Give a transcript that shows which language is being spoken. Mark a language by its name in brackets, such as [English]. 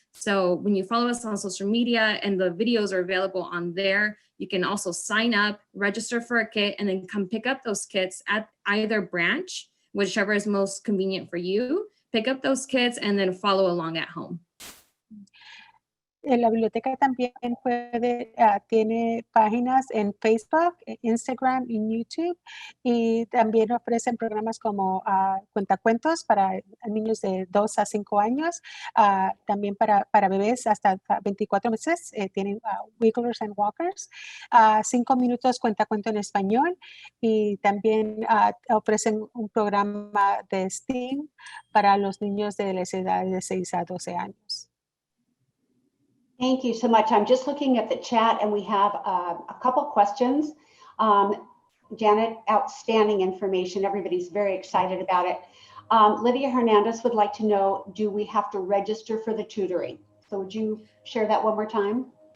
[English] So when you follow us on social media and the videos are available on there, you can also sign up, register for a kit, and then come pick up those kits at either branch, whichever is most convenient for you. Pick up those kits and then follow along at home. [Spanish] La biblioteca también tiene páginas en Facebook, Instagram y YouTube, y también ofrecen programas como cuentacuentos para niños de 2 a 5 años, también para bebés hasta 24 meses, tienen Wigglers and Walkers, 5 minutos cuentacuento en español, y también ofrecen un programa de STEAM para los niños de las edades de 6 a 12 años. [English] Thank you so much. I'm just looking at the chat and we have a couple questions. Janet, outstanding information. Everybody's very excited about it. Lydia Hernandez would like to know, do we have to register for the tutoring? So would you share that one more time?